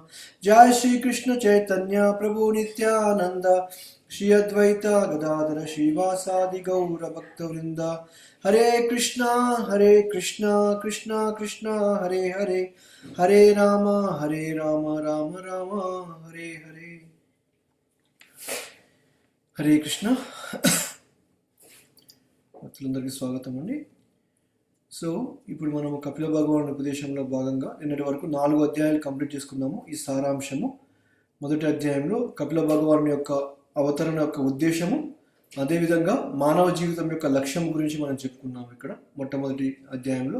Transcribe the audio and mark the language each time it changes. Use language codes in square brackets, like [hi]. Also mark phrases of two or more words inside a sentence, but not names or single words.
[sa] जय श्री कृष्ण चैतन्य प्रभु नित्यानन्द श्री अद्वैत गदाधर श्रीवासादि गौर भक्तवृन्द. हरे कृष्ण कृष्ण कृष्ण हरे हरे हरे राम राम राम हरे हरे. हरे कृष्ण. [te] భక్తులందరికీ స్వాగతం అండి. సో ఇప్పుడు మనము కపిల భగవాన్ ఉపదేశంలో భాగంగా నిన్నటి వరకు 4 అధ్యాయాలు కంప్లీట్ చేసుకున్నాము. ఈ సారాంశము మొదటి అధ్యాయంలో కపిల భగవాన్ యొక్క అవతరణ యొక్క ఉద్దేశము, అదేవిధంగా మానవ జీవితం యొక్క లక్ష్యం గురించి మనం చెప్పుకున్నాము ఇక్కడ మొట్టమొదటి అధ్యాయంలో.